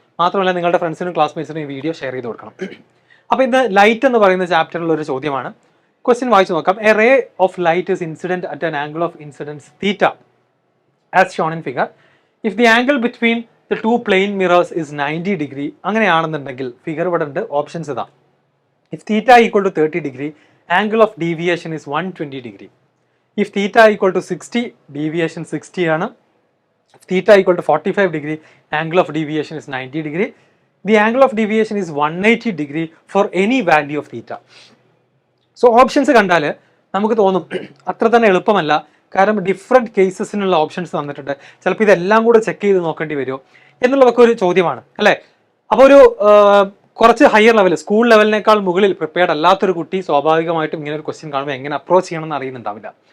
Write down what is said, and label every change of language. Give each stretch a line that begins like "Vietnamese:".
Malayalam: മാത്രമല്ല നിങ്ങളുടെ ഫ്രണ്ട്സിനും ക്ലാസ്മേറ്റ്സിനും ഈ വീഡിയോ ഷെയർ ചെയ്ത് കൊടുക്കണം. അപ്പോൾ ഇന്ന് ലൈറ്റ് എന്ന് പറയുന്ന ചാപ്റ്ററിലുള്ള ഒരു ചോദ്യമാണ്. ക്വസ്റ്റ്യൻ വായിച്ചു നോക്കാം.
English: A ray of light is incident at an angle of incidence theta as shown in figure. If the angle between the two plane mirrors is 90 degree.
Malayalam: അങ്ങനെയാണെന്നുണ്ടെങ്കിൽ ഫിഗർ ഇവിടെ ഉണ്ട്, ഓപ്ഷൻസ് ഇതാ.
English: If theta equal to 30 degree, angle of deviation is 120 degree. If theta equal to 60, deviation 60
Malayalam: ആണ്.
English: If theta equal to 45 degree, angle of deviation is 90 degree. The angle of deviation is 180 degree for any value of theta.
Malayalam: So options കണ്ടാൽ നമുക്ക് തോന്നും അത്ര തന്നെ എളുപ്പമല്ല, കാരണം different കേസസിനുള്ള options തന്നിട്ടുണ്ട്. ചിലപ്പോൾ ഇതെല്ലാം കൂടെ ചെക്ക് ചെയ്ത് നോക്കേണ്ടി വരുമോ എന്നുള്ളതൊക്കെ ഒരു ചോദ്യമാണ് അല്ലേ. അപ്പോൾ ഒരു കുറച്ച് ഹയർ ലെവൽ, സ്കൂൾ ലെവലിനേക്കാൾ മുകളിൽ പ്രിപ്പയർഡ് അല്ലാത്തൊരു കുട്ടി സ്വാഭാവികമായിട്ടും ഇങ്ങനെ ഒരു ക്വസ്റ്റ്യൻ കാണുമ്പോൾ എങ്ങനെ അപ്രോച്ച് ചെയ്യണമെന്ന് അറിയുന്നുണ്ടാവില്ല.